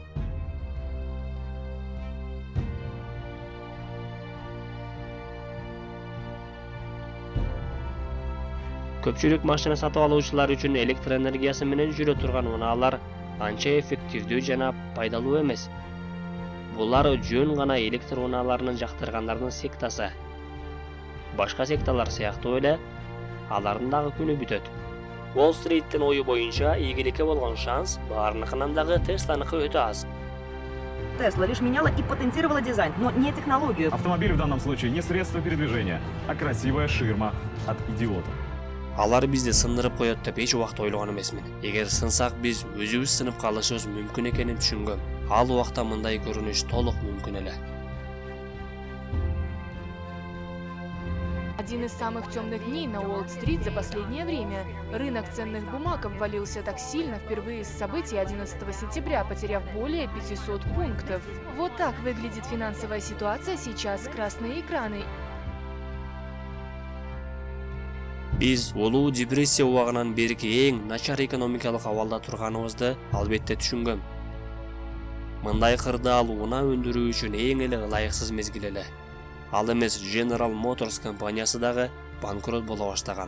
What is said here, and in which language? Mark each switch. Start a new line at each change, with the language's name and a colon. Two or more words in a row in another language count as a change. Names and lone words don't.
Kyrgyz: Көпчүлүк машина сатып алуучулар үчүн электр энергиясы менен жүрө турган унаалар анча эффективдүү жана пайдалуу эмес. Булар жөн гана электр унааларынын жактыргандардын сектасы. Башка секталар сыяктуу эле алардын дагы күнү бүтөт. Уолл-стриттин ою боюнча ийгиликке болгон шанс баарыныкынан дагы Тесланыкы өтө аз.
Russian: Tesla лишь меняла и патентировала дизайн, но не технологию. Автомобиль в данном случае не средство передвижения, а красивая ширма от идиотов.
Kyrgyz: Алар бизди сындырып коет деп эч убакта ойлогон эмесмин. Эгер сынсак биз өзүбүз сынып калышыбыз мүмкүн экенин түшүнгөм. Ал убакта мындай көрүнүш толук мүмкүн эле.
Russian: Один из самых темных дней на Уолл-стрит за последнее время. Рынок ценных бумаг обвалился так сильно впервые с событий 11 сентября, потеряв более 500 пунктов. Вот так выглядит финансовая ситуация сейчас. Красные экраны.
Kyrgyz: Биз улуу депрессия убагынан берки эң начар экономикалык абалда турганыбызды албетте түшүнгөм. Мындай кырдаал унаа өндүрүү үчүн эң эле ылайыксыз мезгил эле. Ал эмес General Motors компаниясы дагы банкрот боло баштаган.